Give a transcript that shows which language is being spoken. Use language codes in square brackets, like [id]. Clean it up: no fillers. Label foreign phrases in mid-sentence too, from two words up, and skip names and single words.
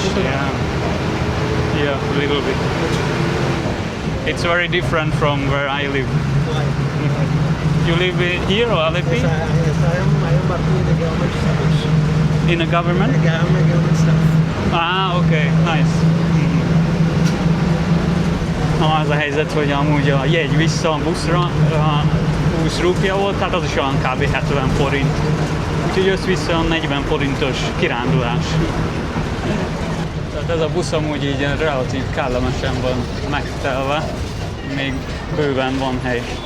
[en] Yeah, a little bit. It's very different from where I live. You live here or Aleppi? Yes, I am working in the government service. In a government? Government staff. Ah, okay, nice. [hu] Na, az a helyzet, hogy amúgy a jegy vissza a buszra 20 rupia volt, tehát az is olyan kb. 70 forint. Úgyhogy össze-vissza olyan 40 forintos kirándulás. Tehát ez a busz amúgy így relatív kellemesen van megtelve, még bőven van hely.